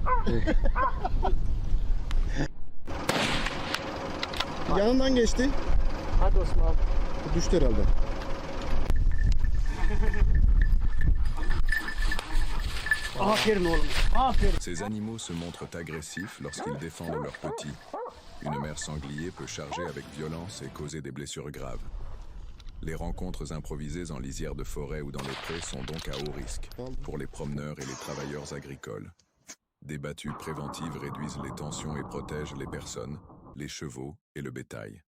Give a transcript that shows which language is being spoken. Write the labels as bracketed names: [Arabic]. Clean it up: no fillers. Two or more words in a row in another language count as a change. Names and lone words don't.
[Turkish] Yanından geçti. Hadi Osman. Düştü herhalde. Aferin oğlum. Aferin. [French] Ces animaux se montrent agressifs lorsqu'ils défendent leurs petits. Une mère sanglier peut charger avec violence et causer des blessures graves. Les rencontres improvisées en lisière de forêt ou dans les prés sont donc à haut risque pour les promeneurs et les travailleurs agricoles. Des battues préventives réduisent les tensions et protègent les personnes, les chevaux et le bétail.